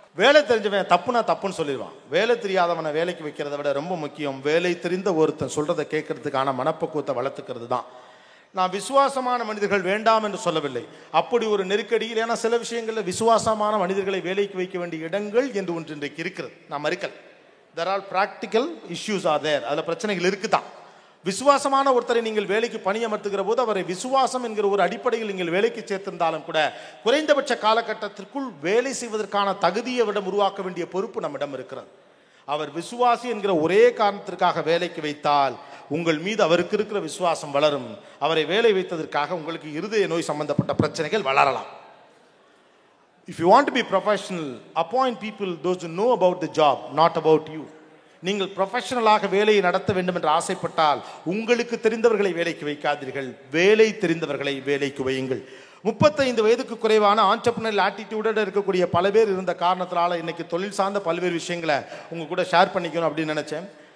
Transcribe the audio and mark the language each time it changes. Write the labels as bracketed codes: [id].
[ta] வேலை தெரிஞ்சவன் தப்புனா தப்புன்னு சொல்லிடுவான். வேலை தெரியாதவனை வேலைக்கு வைக்கிறத விட ரொம்ப முக்கியம் வேலை தெரிந்த ஒருத்தன் சொல்றதை கேட்கறதுக்கான மனப்பக்குவத்தை வளர்த்துக்கிறது தான். நான் விசுவாசமான மனிதர்கள் வேண்டாம் என்று சொல்லவில்லை. அப்படி ஒரு நெருக்கடியில், ஏன்னா சில விஷயங்களில் விசுவாசமான மனிதர்களை வேலைக்கு வைக்க வேண்டிய இடங்கள் என்று ஒன்று இன்றைக்கு இருக்கிறது. நான் மறுக்கல். [en] there are practical issues are there. [ta] அதில் பிரச்சனைகள் இருக்குதான். விசுவாசமான ஒருத்தரை நீங்கள் வேலைக்கு பணியமர்த்துகிற போது அவரை விசுவாசம் என்கிற ஒரு அடிப்படையில் நீங்கள் வேலைக்கு சேர்த்திருந்தாலும் கூட குறைந்தபட்ச காலகட்டத்திற்குள் வேலை செய்வதற்கான தகுதியை விட உருவாக்க வேண்டிய பொறுப்பு நம்மிடம் இருக்கிறது. அவர் விசுவாசி என்கிற ஒரே காரணத்திற்காக வேலைக்கு வைத்தால் உங்கள் மீது அவருக்கு இருக்கிற விசுவாசம் வளரும். அவரை வேலை வைத்ததற்காக உங்களுக்கு இருதய நோய் சம்பந்தப்பட்ட பிரச்சனைகள் வளரலாம். [en] If you want to be professional, appoint people those who know about the job, not about you. [ta] நீங்கள் ப்ரொஃபஷனலாக வேலையை நடத்த வேண்டும் என்று ஆசைப்பட்டால் உங்களுக்கு தெரிந்தவர்களை வேலைக்கு வைக்காதீர்கள், வேலை தெரிந்தவர்களை வேலைக்கு வையுங்கள். 35 வயதுக்கு குறைவான ஆண்டர்பிரினியல் ஆட்டிடியூடோடு இருக்கக்கூடிய பல பேர் இருந்த காரணத்தினால இன்னைக்கு தொழில் சார்ந்த பல்வேறு விஷயங்களை உங்க கூட ஷேர் பண்ணிக்கணும் அப்படின்னு நினைச்சேன்.